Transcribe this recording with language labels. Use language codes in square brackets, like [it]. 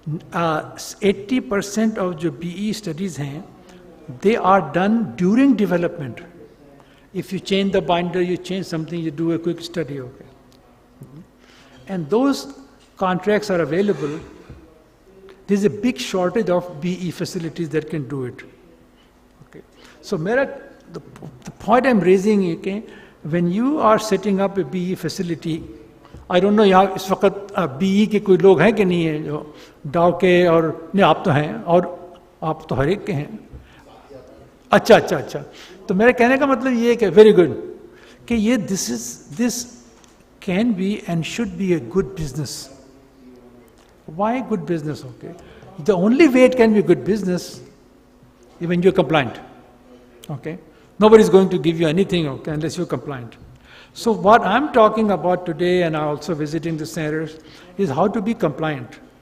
[en] 80% of the BE studies hain, they are done during development. If you change the binder, you change something, you do a quick study, okay. And those contracts are available. There's a big shortage of BE facilities that can do it. Okay. So the point I'm raising is that when you are setting up a BE facility, I don't know [hi] यहाँ इस वक्त BE के कोई लोग हैं कि नहीं है जो डाव के, और नहीं आप तो हैं और आप तो हर एक के हैं. अच्छा. तो मेरे कहने का मतलब ये है कि [en] Very good कि ये this can be and should be a good business. Why good business? Okay, the only way it can be good business even you are compliant. Okay, nobody is going to give you anything, okay, unless you're compliant. So what I'm talking about today, and I'm also visiting the centers, is how to be compliant.